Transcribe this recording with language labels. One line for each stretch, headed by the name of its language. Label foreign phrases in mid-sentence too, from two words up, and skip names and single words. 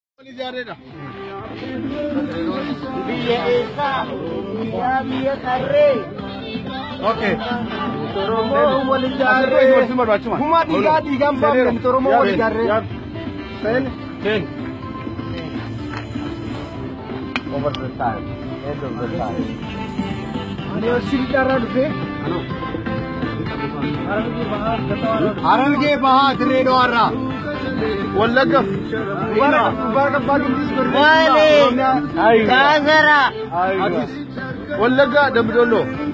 Oromo: Wal ijaarreedha. Biyya eessaa? Yaa biyya qarree. Okay. Oromoo wal ijaarree. Asirratti wal simatu achuma. Gumaa dhiigaa, dhiigaan baafne miti Oromoo wal Yaa ijaarree. yaa Seen. Seen.
English: Over the time. End of the time.
Oromo: Ani yoo si bitaarraa dhufee? Harargee Bahaa, Dirree Dhawaarraa. Wallagga. Mubarak, Mubarak Abbaa Gimbii Gurgurtaa. Maali? Oromiyaa. Gaazara. Atis. Wallagga Dambidolloo.